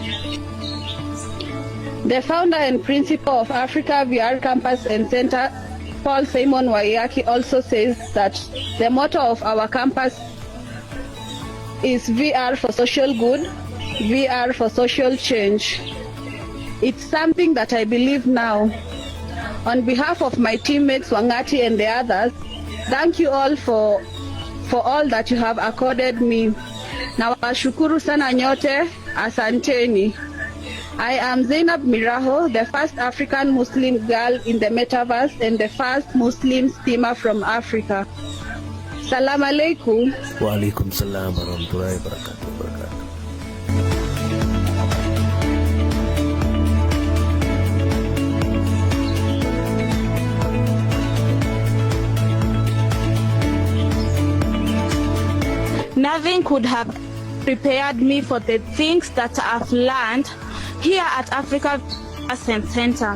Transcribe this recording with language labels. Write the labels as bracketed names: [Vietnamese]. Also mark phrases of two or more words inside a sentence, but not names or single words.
[English] The founder and principal of Africa VR Campus and Center, Paul Simon Waiyaki, also says that the motto of our campus is VR for social good, VR for social change. It's something that I believe now. On behalf of my teammates Wangati and the others, thank you all for all that you have accorded me. [Swahili] Nawashukuru sana nyote, asanteni. [English] I am Zainab Miraho, the first African Muslim girl in the MetaVerse and the first Muslim steamer from Africa. [Arabic] سلام عليكم. وعليكم السلام ورحمة الله وبركاته. [English] Nothing could have prepared me for the things that I've learned here at Africa Center.